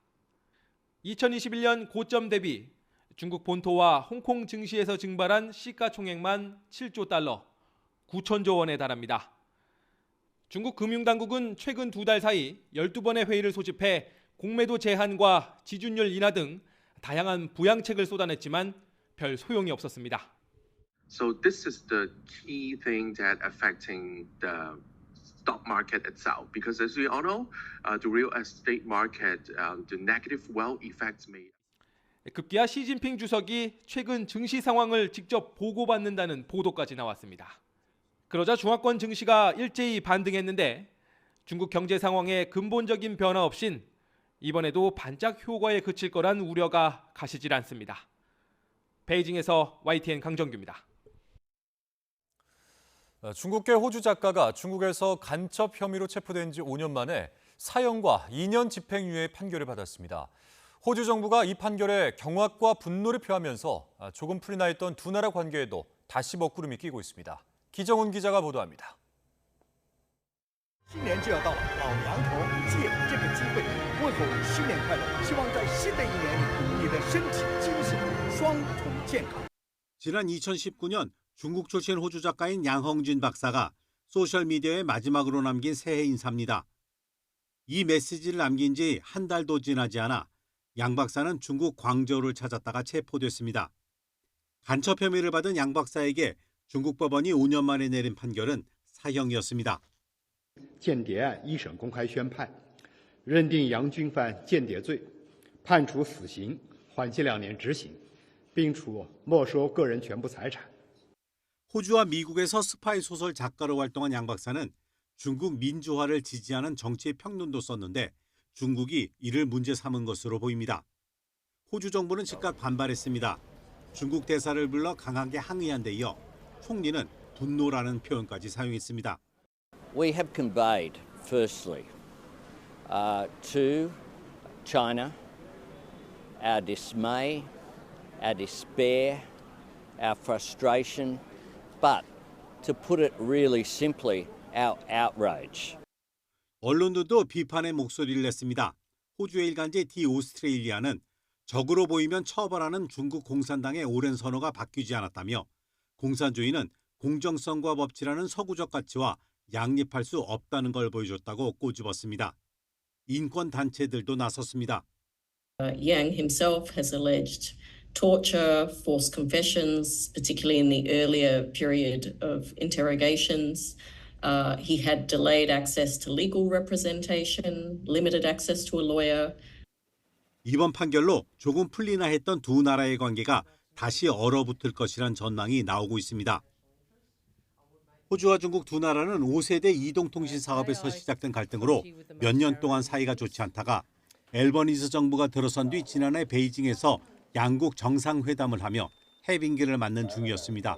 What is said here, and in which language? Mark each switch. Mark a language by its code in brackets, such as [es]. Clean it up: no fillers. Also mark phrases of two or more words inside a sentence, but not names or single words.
[ko] 2021년 고점 대비 중국 본토와 홍콩 증시에서 증발한 시가총액만 7조 달러, 9천조 원에 달합니다. 중국 금융당국은 최근 2달 사이 12번의 회의를 소집해 공매도 제한과 지준율 인하 등 다양한 부양책을 쏟아냈지만 별 소용이 없었습니다. [en] So this is the key thing that affecting the stock market itself, because as we all know, the real estate market, the negative wealth effects may. [ko] 급기야 시진핑 주석이 최근 증시 상황을 직접 보고받는다는 보도까지 나왔습니다. 그러자 중화권 증시가 일제히 반등했는데 중국 경제 상황에 근본적인 변화 없인 이번에도 반짝 효과에 그칠 거란 우려가 가시질 않습니다. 베이징에서 YTN 강정규입니다. 중국계 호주 작가가 중국에서 간첩 혐의로 체포된 지 5년 만에 사형과 2년 집행유예 판결을 받았습니다. 호주 정부가 이 판결에 경악과 분노를 표하면서 조금 풀이 나 있던 두 나라 관계에도 다시 먹구름이 끼고 있습니다. 기정훈 기자가 보도합니다. [zh] 新年就要到了，老杨头借这个机会问候你新年快乐，希望在新的一年里，你的身体精神双重健康。 [ko] 지난 2019년 중국 출신 호주 작가인 양헝진 박사가 소셜미디어에 마지막으로 남긴 새해 인사입니다. 이 메시지를 남긴 지 한 달도 지나지 않아 양 박사는 중국 광저우를 찾았다가 체포됐습니다. 간첩 혐의를 받은 양 박사에게 중국 법원이 5년 만에 내린 판결은 사형이었습니다. [zh] 间谍案一审公开宣判，认定杨军犯间谍罪，判处死刑，缓期2年执行，并处没收个人全部财产。 [ko] 호주와 미국에서 스파이 소설 작가로 활동한 양 박사는 중국 민주화를 지지하는 정치의 평론도 썼는데 중국이 이를 문제 삼은 것으로 보입니다. 호주 정부는 즉각 반발했습니다. 중국 대사를 불러 강하게 항의한 데 이어 총리는 분노라는 표현까지 사용했습니다. [en] We have conveyed, firstly, to China our dismay, our despair, our frustration, but to put it really simply, our outrage. [ko] 언론들도 비판의 목소리를 냈습니다. 호주의 일간지 디 오스트레일리아는 적으로 보이면 처벌하는 중국 공산당의 오랜 선호가 바뀌지 않았다며 공산주의는 공정성과 법치라는 서구적 가치와 양립할 수 없다는 걸 보여줬다고 꼬집었습니다. 인권 단체들도 나섰습니다. [en] Yang himself has alleged torture, forced confessions, particularly in the earlier period of interrogations. He had delayed access to legal representation, limited access to a lawyer. [ko] 이번 판결로 조금 풀리나 했던 두 나라의 관계가 다시 얼어붙을 것이란 전망이 나오고 있습니다. 호주와 중국 두 나라는 5세대 이동통신 사업에서 시작된 갈등으로 몇 년 동안 사이가 좋지 않다가 앨버니즈 정부가 들어선 뒤 지난해 베이징에서 양국 정상회담을 하며 해빙기를 맞는 중이었습니다.